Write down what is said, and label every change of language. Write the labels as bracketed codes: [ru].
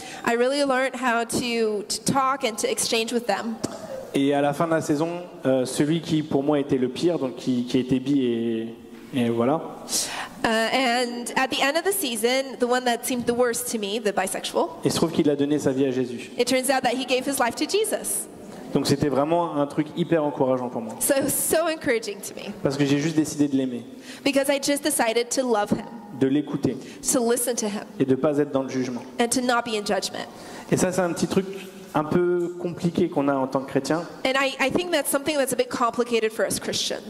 [en] I really learned how to talk and to exchange with them. [fr] Et à la fin de la saison, celui qui pour moi était le pire, donc qui était bi et voilà, [en] And at the end of the season, the one that seemed the worst to me, the bisexual, [fr] il se trouve qu'il a donné sa vie à Jésus. [en] it turns out that he gave his life to Jesus. [fr] Donc c'était vraiment un truc hyper encourageant pour moi. [en] So it was so encouraging to me [fr] Parce que j'ai juste décidé de l'aimer, [en] because I just decided to love him, [fr] de l'écouter [en] to listen to him, [fr] et de ne pas être dans le jugement. [en] and to not be in judgment. [fr] Et ça, c'est un petit truc un peu compliqué qu'on a en tant que chrétien. [en] And I think that's something that's a bit complicated for us Christians.